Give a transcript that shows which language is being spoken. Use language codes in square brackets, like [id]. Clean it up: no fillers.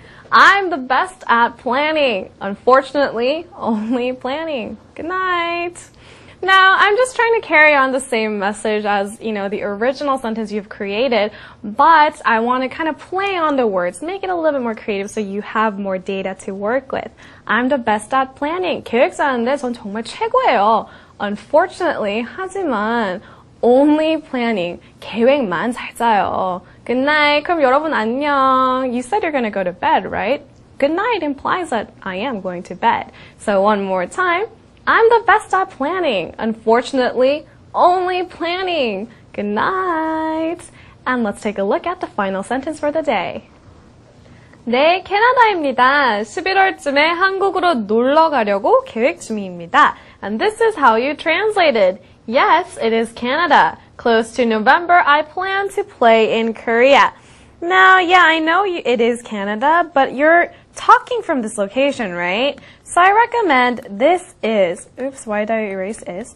[en] I'm the best at planning. Unfortunately, only planning. Good night. Now, I'm just trying to carry on the same message as, the original sentence you've created, but I want to kind of play on the words, make it a little bit more creative so you have more data to work with. I'm the best at planning. [ko] 계획 짜는데 전 정말 최고예요. [en] Unfortunately, [ko] 하지만 [en] only planning. [ko] 계획만 잘 짜요. [en] Good night. [ko] 그럼 여러분 안녕. [en] You said you're going to go to bed, right? Good night implies that I am going to bed. So one more time. I'm the best at planning. Unfortunately, only planning. Good night. And let's take a look at the final sentence for the day. [ko] 네, 캐나다입니다. 11월쯤에 한국으로 놀러 가려고 계획 중입니다. [en] And this is how you translated. Yes, it is Canada. Close to November, I plan to play in Korea. Now, yeah, I know it is Canada, but you're talking from this location, right? So I recommend this is, oops, why did I erase is?